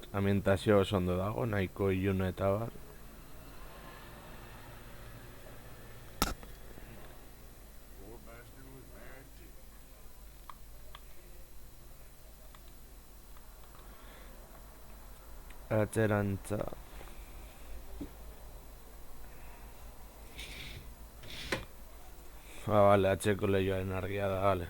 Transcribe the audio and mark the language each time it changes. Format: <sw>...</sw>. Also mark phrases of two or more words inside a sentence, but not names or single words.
<eu>Ambientazio oso ondo dago, nahiko iluna eta bar.</eu> <en>Poor bastard was married too.</en> <eu>Atzerantza. Bale, atzeko lehioaren argia da, bale.</eu>